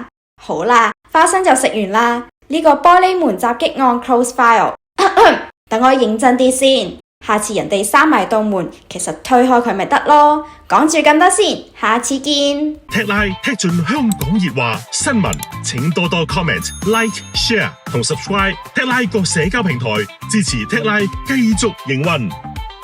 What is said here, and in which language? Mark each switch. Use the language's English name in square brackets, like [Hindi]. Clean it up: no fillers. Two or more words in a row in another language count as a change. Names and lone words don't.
[Cantonese] 好啦，花生就食完啦。呢個玻璃門襲擊案 [English] close file。 [Cantonese] 等我認真啲先，下次人哋閂埋道門，其實推開佢咪得咯。講住咁多先，下次見。踢拉踢盡香港熱話新聞，請多多 [English] comment、like、share [Cantonese] 同 subscribe 踢拉各社交平台，支持踢拉繼續營運。